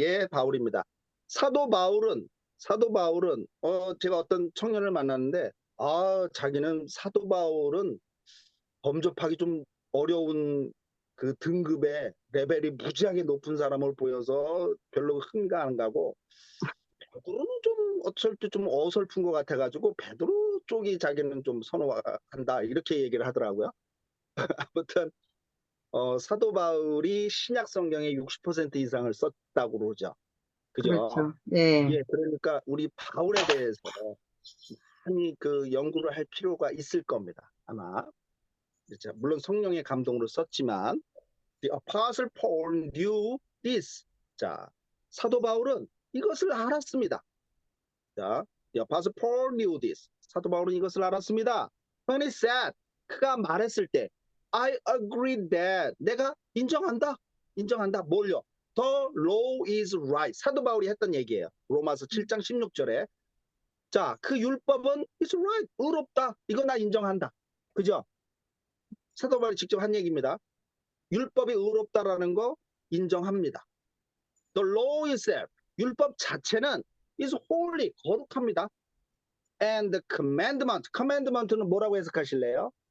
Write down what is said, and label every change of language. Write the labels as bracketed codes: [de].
[ko] 바울입니다. 사도 바울은 사도 바울은 제가 어떤 청년을 만났는데 자기는 사도 바울은 범접하기 좀 어려운 그 등급의 레벨이 무지하게 높은 사람을 보여서 별로 흥미가 안 가고 베드로는 좀 어쩔 때 좀 어설픈 것 같아가지고 베드로 쪽이 자기는 좀 선호한다 이렇게 얘기를 하더라고요. 아무튼 사도 바울이 신약 성경의 60% 이상을 썼다고 그러죠. 그죠? 그렇죠. 네. 예, 그러니까 우리 바울에 대해서 많이 그 연구를 할 필요가 있을 겁니다. 아마. 그렇죠. 물론 성령의 감동으로 썼지만 [en] The Apostle Paul knew this. [ko] 자, 사도 바울은 이것을 알았습니다. [en] 자, The Apostle Paul knew this. [ko] 사도 바울은 이것을 알았습니다. [en] When he said, [ko] 그가 말했을 때 [en] I agree that. [ko] 내가 인정한다. 인정한다. 뭘요? [en] The law is right. [ko] 사도 바울이 했던 얘기예요. 로마서 7장 16절에. 자, 그 율법은 [en] is right. [ko] 의롭다. 이거 나 인정한다. 그죠? 사도 바울이 직접 한 얘기입니다. 율법이 의롭다라는 거 인정합니다. [en] The law itself, [ko] 율법 자체는 [en] is holy, [ko] 거룩합니다. [en] And the commandment, commandment는 [ko] 뭐라고 해석하실래요?